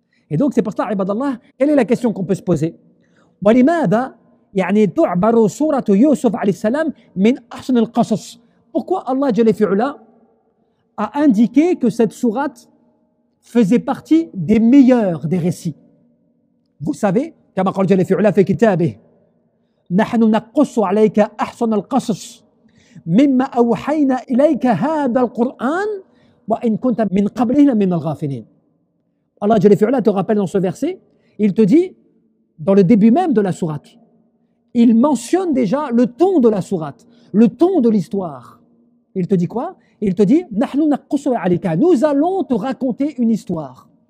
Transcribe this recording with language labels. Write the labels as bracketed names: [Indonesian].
[French] Et donc, c'est pour ça, ibadallah, quelle est la question qu'on peut se poser? [Arabic] ولماذا يعني تعبر سورة يوسف عليه السلام من أحسن القصص? [French] Pourquoi Allah Jalla fi'ala a indiqué que cette sourate faisait partie des meilleurs des récits? Vous savez, [Arabic] كما قال جل fi'ala في كتابه نحن نقص عليك أحسن القصص مما أوحينا إليك هذا القرآن وإن كنت من قبله من الغافلين. [French] Allah Jalla fi'ala te rappelle dans ce verset, il te dit, dans le début même de la sourate, il mentionne déjà le ton de la sourate, le ton de l'histoire. Il te dit quoi? Il te dit, nous allons te raconter une histoire.